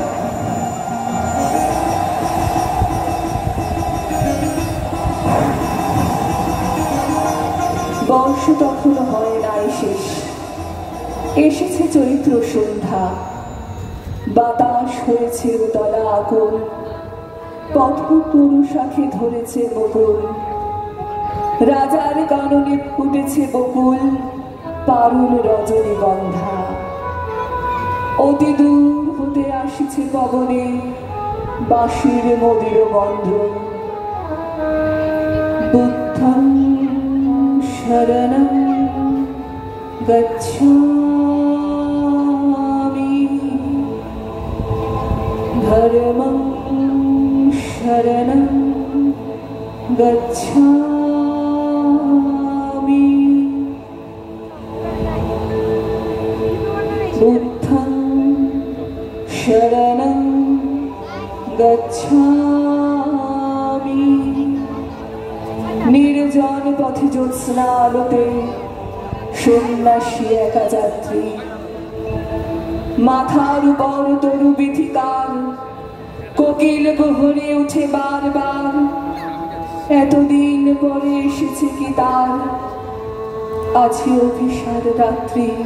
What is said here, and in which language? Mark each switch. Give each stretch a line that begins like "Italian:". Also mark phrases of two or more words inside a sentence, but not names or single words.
Bangla: বর্ষ তখন হয় নাই শেষ, এসেছে চৈত্র সন্ধ্যা, বাতাস হয়েছে উতলা আকুল, পথ পুরুষাখে ধরেছে বকুল, রাজার কাননে ফুটেছে বকুল, পারুল রজনীগন্ধা। অতি দূর হতে আসিছে পবনে বাঁশির মদির বন্ধ।
Sanskrit: शरणं गच्छामि धर्मं शरणं गच्छामि बुद्धं शरणं
Bangla: गच्छामि নির্জন পথে জ্যোৎস্না আলোতে সন্ন্যাসী একা যাত্রী মাথার উপর তরু বিথিকার কোকিল গোহরে উঠে বারবার এতদিন পরে এসেছে কি তার আছে অভিসার রাত্রি